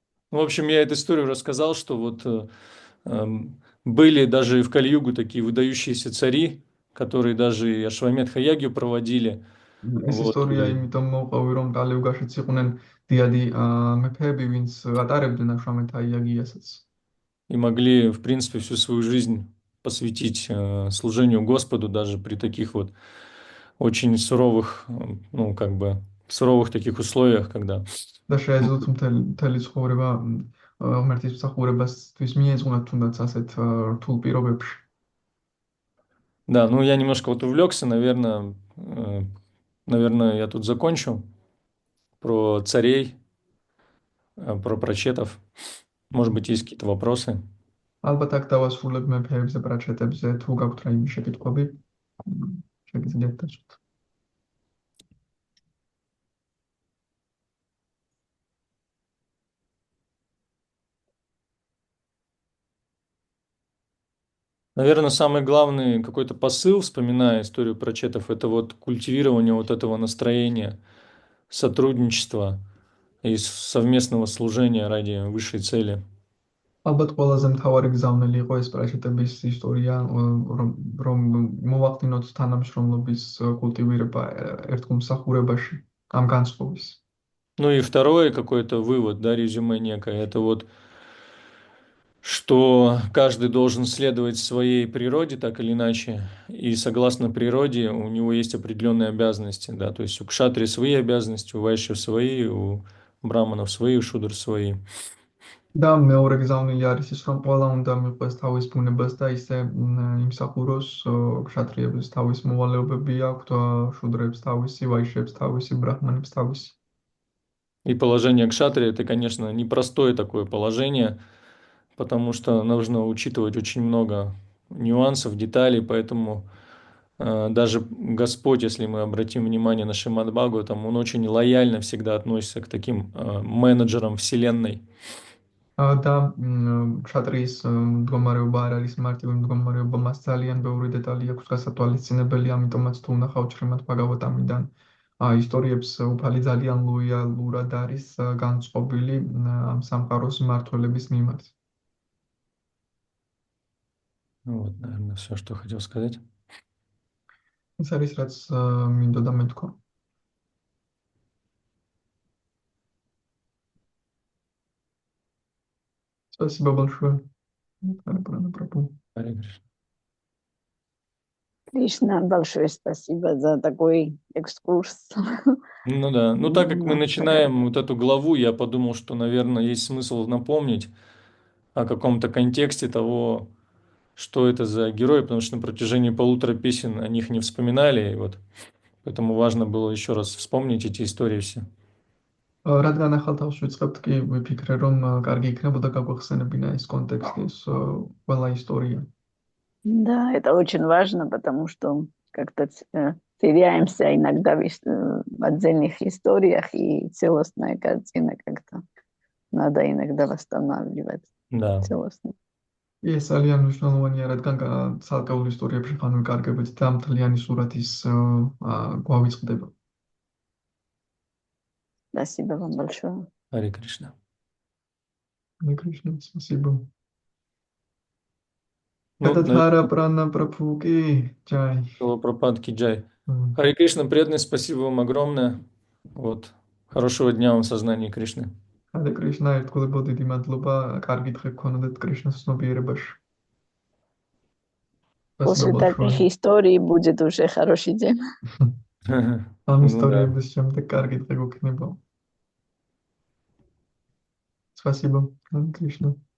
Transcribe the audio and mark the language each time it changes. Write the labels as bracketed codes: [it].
[ru] В общем, я эту историю рассказал, что вот были даже в Кали-югу такие выдающиеся цари, которые даже и Ашвамедха ягью проводили. [ka] ეს [ru] Вот, [ka] ისტორია იმიტომ მოვყავი, რომ კალიუგაშიც იყვნენ დიადი მეფეები, ვინც ატარებდნენ აშვამეთ აიაგიასაც. [ru] и могли, в принципе, всю свою жизнь посвятить служению Господу даже при таких вот очень суровых, ну, как бы, суровых таких условиях, когда... [ka] და შეეძლოთ მთელი ცხოვრება ღმერთის მსახურებასთვის მიეძღვნათ თუნდაც ასეთ რთულ პირობებში. [ru] Да, ну я немножко вот увлекся, наверное, я тут закончу про царей, про прачетов. Может быть, есть какие-то вопросы? [ka] ალბათ აქ დავასრულებ მეფეებზე, პრაჩეტებზე, თუ გაქვთ რაიმე შეკითხვები, შეგიძლიათ დაწვით. [ru] Наверное, самый главный какой-то посыл, вспоминая историю прачетов, это вот культивирование вот этого настроения, сотрудничества и совместного служения ради высшей цели. [ka] ალბათ ყველაზე მთავარი გზავნილი იყო ეს პრაჩეტების ისტორია, რომ მოვახდინოთ თანამშრომლობის კულტივირება ერთგულმსახურებაში, ამ განწყობის. [ru] Ну и второе какой-то вывод, да, резюме некое, это вот, что каждый должен следовать своей природе так или иначе, и согласно природе у него есть определенные обязанности, да, то есть у кшатри свои обязанности, у вайшев свои, у браманов свои, у шудр свои. [ka] და მეორე გზავნილი არის ის, რომ ყველა უნდა მიყვეს თავის ბუნებას და ისე იმსახუროს, ქშატრიებს თავის მოვალეობები აქვთ, შუდრებს თავისი, ვაიშებს თავისი, ბრაჰმანებს თავისი. [ru] И положение кшатри это, конечно, непростое такое положение, потому что нужно учитывать очень много нюансов, деталей, поэтому даже Господь, если мы обратим внимание на Шримад Бхагаватам, он очень лояльно всегда относится к таким менеджерам Вселенной. [ka] და ქშატრიის მდგომარეობა არ არის მარტივი მდგომარეობა, მას ძალიან ბევრი დეტალი აქვს გასათვალისწინებელი, ამიტომაც თუ ვნახავთ შრიმად ბჰაგავატამიდან ისტორიებს, უფალი ძალიან ლოიალურად არის განწყობილი ამ სამყაროს მმართველების მიმართ. [ru] Вот, наверное, все, что хотел сказать. [ka] ეს არის რაც მინდოდა მეთქვა. [ru] Спасибо большое. Харе Кришна. Кришна, большое спасибо за такой экскурс. Ну да, ну так как мы начинаем вот эту главу, я подумал, что, наверное, есть смысл напомнить о каком-то контексте того, что это за герои, потому что на протяжении 1,5 песен о них не вспоминали, и вот поэтому важно было еще раз вспомнить эти истории все. [ka] რადგან ახალ თავს ვიწყებთ, კი ვიფიქრე, რომ კარგი იქნებოდა გაგვახსენებინა ეს კონტექსტი, ეს ყველა ისტორია. [ru] Да, это очень важно, потому что как-то теряемся иногда в отдельных историях, и целостная картина как-то надо иногда восстанавливать. Да. Целостно. [ka] ეს ძალიან მნიშვნელოვანია, რადგან ცალკეულ ისტორიებში ხან ვიკარგებით და მთლიანი სურათის გვავიწყდება. [ru] Спасибо вам большое. Харе Кришна. Харе Кришна, спасибо. Ну, Это Тхара Прана Прабхуки, Джай. Прабхупадки Джай. Харе Кришна, преданный, спасибо вам огромное. Вот. Хорошего дня вам в сознании Кришны. [ka] Харе Кришна, ერთგულებო დიდი მადლობა, კარგი დღე გქონოდეთ კრიშნას ცნობიერებაში. [ru] После таких историй будет уже хороший день. [ka] ამ ისტორიების შემდეგ კარგი დღე გქნება. [ru] Спасибо, Кришна.